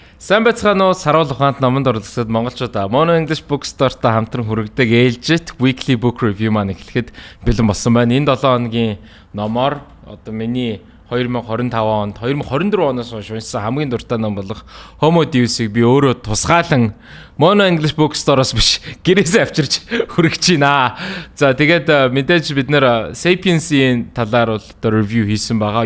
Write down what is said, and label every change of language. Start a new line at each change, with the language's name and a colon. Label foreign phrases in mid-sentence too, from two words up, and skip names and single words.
Mongolian: Сайн байцгаана уу? Саруул ухаанд номонд оролцоод монголчуудаа Mono English Bookstore-тай хамтран хүргэдэг ээлжит
English: weekly book review
Mongolian: маань эхлэхэд бэлэн болсон байна. Энэ 7 хоногийн номоор одоо миний 2025 онд 2024 оноос хойш уншсан хамгийн дуртай ном болох Homo Deus-ийг би өөрөө тусгаалan Mono English Bookstore-оос биш гэрээсээ авчирч хүргэж байна. За тэгээд мэдээж бид нэр Sapiens-ийн талаар бол review хийсэн байгаа.